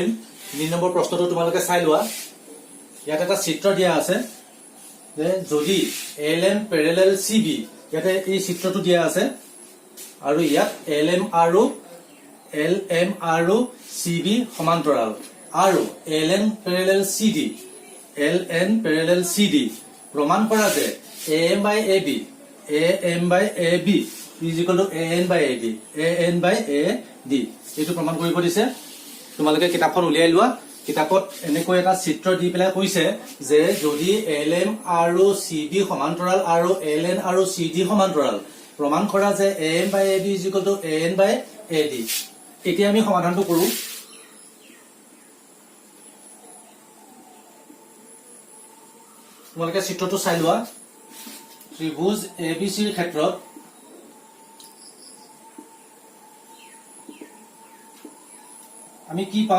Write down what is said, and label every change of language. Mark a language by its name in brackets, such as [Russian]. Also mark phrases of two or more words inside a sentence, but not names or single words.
[Assamese] 3 নম্বৰ প্ৰশ্নটো তোমালোকে চাই লোৱা। ইয়াত এটা চিত্ৰ দিয়া আছে যে যদি LM পেৰেলেল CB, ইয়াতে এই চিত্ৰটো দিয়া আছে আৰু ইয়াত LM আৰু CB সমান্তৰাল আৰু LN পেৰেলেল CD প্ৰমাণ কৰা যে [English] AM by AB is equal to AN by AD [Assamese] এইটো প্ৰমাণ কৰিব দিছে। তোমালোকে কিতাপখন উলিয়াই লোৱা। কিতাপত এনেকৈ এটা চিত্ৰ দি পেলাই কৈছে যে যদি LM আৰু CB সমান্তৰাল আৰু LN আৰু CD সমান্তৰাল প্ৰমাণ কৰা যে [English] AM by AB is equal to AN by AD। [Assamese] এতিয়া আমি সমাধানটো কৰো। তোমালোকে চিত্ৰটো চাই লোৱা। ত্ৰিভুজ ABCৰ ক্ষেত্ৰত আমি কি পাও?